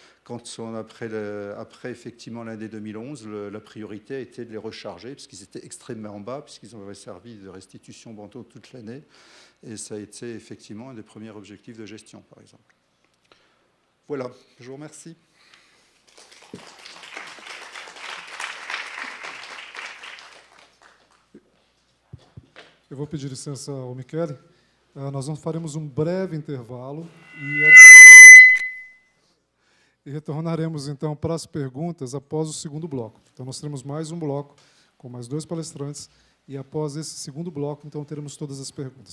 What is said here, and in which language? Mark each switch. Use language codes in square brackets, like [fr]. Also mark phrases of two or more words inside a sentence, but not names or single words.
[fr] Après effectivement l'année 2011, la priorité a été de les recharger, puisqu'ils étaient extrêmement bas, puisqu'ils avaient servi de restitution d'eau toute l'année. Et ça a été effectivement un des premiers objectifs de gestion, par exemple. Voilà, je vous remercie. [pt] Eu vou pedir licença ao Michele. Nós faremos um breve intervalo e retornaremos, então, para as perguntas após o segundo bloco. Então, nós teremos mais um bloco com mais 2 palestrantes e, após esse segundo bloco, então, teremos todas as perguntas.